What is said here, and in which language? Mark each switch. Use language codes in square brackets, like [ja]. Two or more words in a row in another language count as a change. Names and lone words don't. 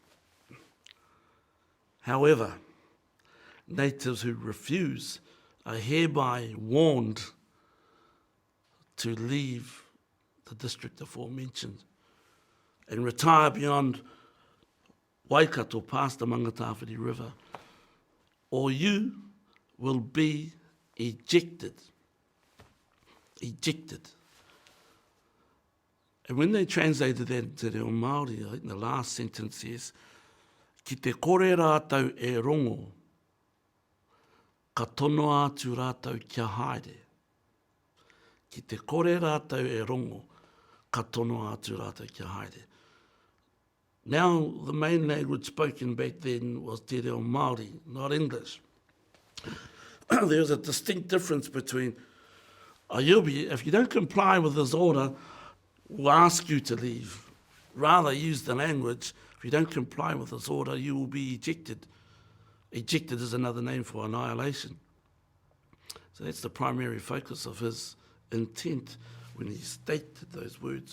[en] However, natives who refuse are hereby warned to leave the district aforementioned and retire beyond Waikato past the Mangatawhiri River, or you will be ejected. Ejected. And when they translated that into [mi] reo Māori, [en] I think the last sentence is, [mi] ki te kore rātau e rongo, ka tono atu rātau kia haere. Ki te kore rātau e rongo, ka tono atu rātau kia haere. [en] Now, the main language spoken back then was [mi] te reo Māori, [en] not English. There's a distinct difference between, if you don't comply with this order, we'll ask you to leave. Rather use the language, if you don't comply with this order, you will be ejected. Ejected is another name for annihilation. So that's the primary focus of his intent when he stated those words.